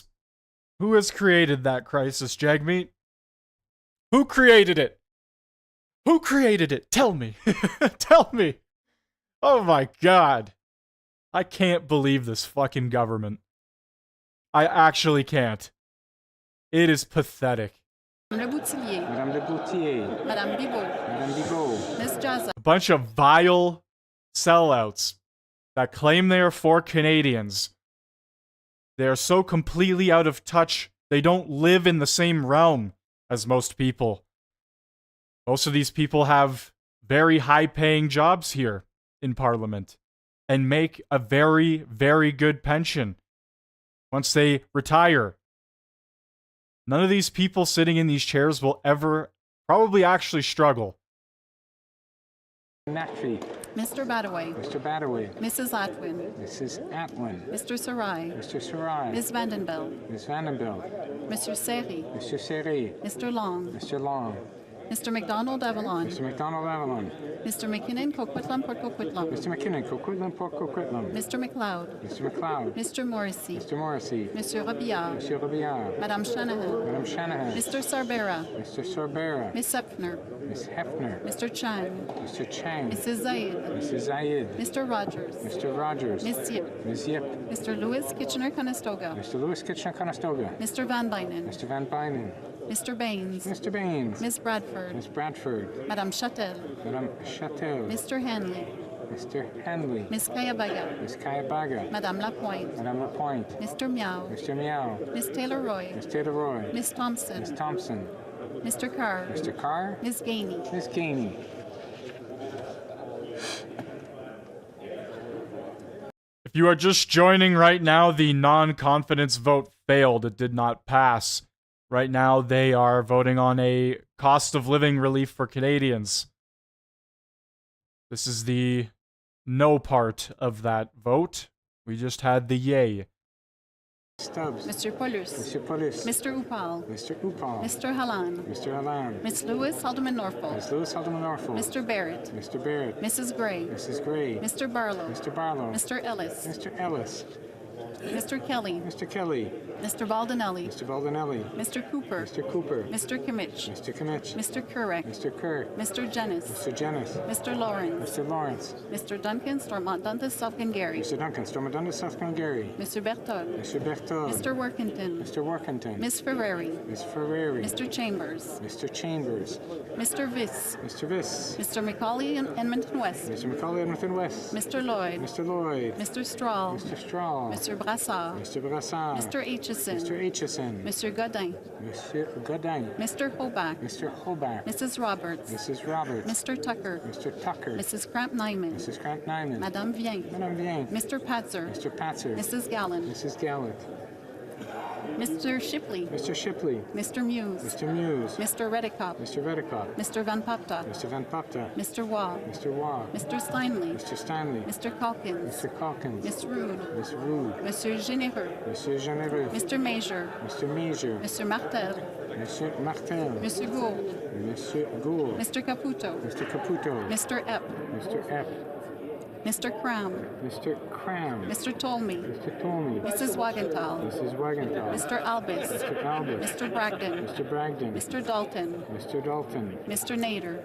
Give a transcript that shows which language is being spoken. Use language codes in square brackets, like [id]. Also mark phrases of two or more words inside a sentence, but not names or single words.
[en] Who has created that crisis, Jagmeet? Who created it? Who created it? Tell me. Tell me. Oh my god. I can't believe this fucking government. I actually can't. It is pathetic. Madame Le Boutillier. Madame Le Boutier. Madame Bigot. Madame Bigot. Miss Jazza. A bunch of vile sellouts that claim they are for Canadians. They are so completely out of touch, they don't live in the same realm as most people. Most of these people have very high-paying jobs here in Parliament and make a very, very good pension once they retire. None of these people sitting in these chairs will ever probably actually struggle. Natfi. Mr. Badaway. Mr. Badaway. Mrs. Atwin. Mrs. Atwin. Mr. Sarai. Mr. Sarai. Ms. Vandenbeld. Ms. Vandenbeld. Mr. Seri. Mr. Seri. Mr. Long. Mr. Long. Mr. McDonald Avalon. Mr. McDonald Avalon. Mr. McKinnon Coquitlam Port Coquitlam. Mr. McKinnon Coquitlam Port Coquitlam. Mr. McLeod. Mr. McLeod. Mr. Morrissey. Mr. Morrissey. Monsieur Robillard. Monsieur Robillard. Madame Shanahan. Madame Shanahan. Mr. Sarbera. Mr. Sorbera. Miss Hepner. Miss Hefner. Mr. Chang. Mr. Chang. Mrs. Zaid. Mrs. Zayed. Mr. Rogers. Mr. Rogers. Miss Yip. Ms. Yip. Mr. Lewis Kitchener-Conestoga. Mr. Lewis Kitchener-Conestoga. Mr. Van Bynen. Mr. Van Bynen. Mr. Baines. Mr. Baines. Miss Bradford. Miss Bradford. Madame Chatel. Madame Chatel. Mr. Hanley. Mr. Hanley. Miss Kayabaga. Miss Kayabaga. Madame Lapointe. Madame Lapointe. Mr. Meow. Mr. Meow. Miss Taylor Roy. Miss Taylor Roy. Miss Thompson. Miss Thompson. Mr. Carr. Mr. Carr. Miss Gainey. Miss Gainey. If you are just joining right now, the non-confidence vote failed. It did not pass. Right now, they are voting on a cost of living relief for Canadians. This is the no part of that vote. We just had the yay. Stubbs. Mr. Paulus. Mr. Paulus. Mr. Upal. Mr. Upal. Mr. Halan. Mr. Halan. Miss Lewis Haldeman Norfolk. Miss Lewis Haldeman Norfolk. Mr. Barrett. Mr. Barrett. Mrs. Gray. Mrs. Gray. Mr. Barlow. Mr. Barlow. Mr. Ellis. Mr. Ellis. Mr. Kelly. Mr. Kelly. Mr. Baldinelli. Mr. Baldinelli. Mr. Cooper. Mr. Cooper. Mr. Kimmich. Mr. Kimmich. Mr. Kurek. Mr. Kirk. Mr. Jennis. Mr. Jennis. Mr. Lawrence. Mr. Lawrence. Mr. Duncan Stormont Dundas Southern Gary. Mr. Duncan Stormadunda South Gary. Mr. Berthold. Mr. Berthold. Mr. Workington. Mr. Workington. Miss Ferrari. Miss Ferrari. Mr. Chambers. Mr. Chambers. Mr. Viss. Mr. Viss. Mr. McCauley in Edmonton West. Mr. McCauley Edmonton West. Mr. Lloyd. Mr. Lloyd. Mr. Strahl. Mr. Strahl. Mr. Brassard. Mr. Brassard. Mr. Aitchison. Mr. Aitchison. Mr. Godin. Mr. Godin. Mr. Hobach. Mr. Hobach. Mrs. Roberts. Mrs. Roberts. Mr. Tucker. Mr. Tucker. Mrs. Cramp Nyman. Mrs. Cramp Nyman. Madame Vien. Madame Vien. Mr. Patzer. Mr. Patzer. Mrs. Gallant. Mrs. Gallant. Mr. Shipley. Mr. Shipley. Mr. Muse. Mr. Muse. Mr. Redicott. Mr. Redicott. Mr. Van Papta. Mr. Van Papta. Mr. Waugh. Mr. Waugh. Mr. Steinley. Mr. Stanley. Mr. Calkins. Mr. Calkins. Miss Rude. Miss Rude. Monsieur Généreux. Monsieur Généreux. Mr. Major. Mr. Major. Mr. Martel. Monsieur Martel. Monsieur Gould. Monsieur Gould. Mr. Caputo. Mr. Caputo. Mr. Epp. Mr. Epp. Mr. Cram. Mr. Cram. Mr. Tolmie. Mr. Tolmie. Mrs. Wagenthal. Mrs. Wagenthal. Mr. Albus. Mr. Albus. Mr. Bragdon. Mr. Bragdon. Mr. Dalton. Mr. Dalton. Mr. Nader.